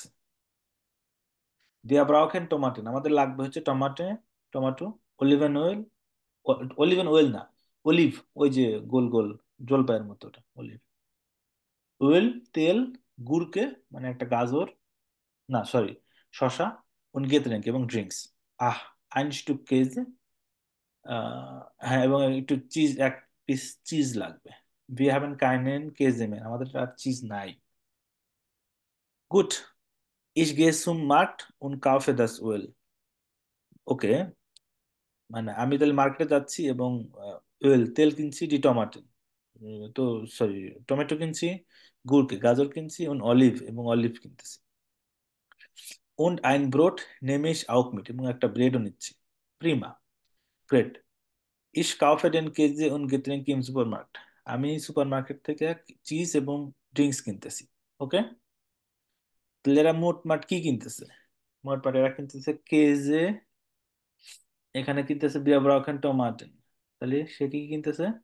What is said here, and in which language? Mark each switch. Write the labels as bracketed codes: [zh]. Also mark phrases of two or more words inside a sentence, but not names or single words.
[de] wir brauchen Tomaten, [bn] আমাদের লাগবে হচ্ছে টমেটো, অলিভেন অয়েল, অলিভেন অয়েল না, অলিভ, ওই যে গোল গোল জলপাইয়ের মতো, ওটা [en] olive oil, [bn] তেল, গুড়কে, মানে একটা গাজর, না সরি, শসা, উনগেতরেঙ্ক এবং ড্রিঙ্কস। আহ, [de] ein Stück Käse, [bn] হ্যাঁ, এবং একটু চিজ, 1 [en] piece cheese [bn] লাগবে। [de] wir haben keinen Käse mehr, [bn] আমাদের আর চিজ নাই। [de] gut, ich gehe zum Markt und kaufe das Öl. [bn] ওকে, মানে আমি তাহলে মার্কেটে যাচ্ছি এবং অয়েল, তেল কিনছি, ডি টমাটো, তো সরি, টমেটো কিনছি, গুড়কে, গাজর কিনছি, und অলিভ, এবং অলিভ কিনতেছি। [de] und ein Brot nehme ich auch mit, [bn] এবং একটা ব্রেডও নিচ্ছি। [de] প্রিমা, গ্রেট। Ich kaufe den Käse und Getränke im Supermarkt, [bn] আমি সুপারমার্কেট থেকে চিজ এবং ড্রিঙ্কস কিনতেছি। ওকে, তাহলে এরা মোটমাট কি কিনতেছে? মোটমাট এরা কিনতেছে কেজে, এখানে কিনতেছে [de] wir brauchen Tomaten, [bn] তাহলে সে কি কিনতেছে?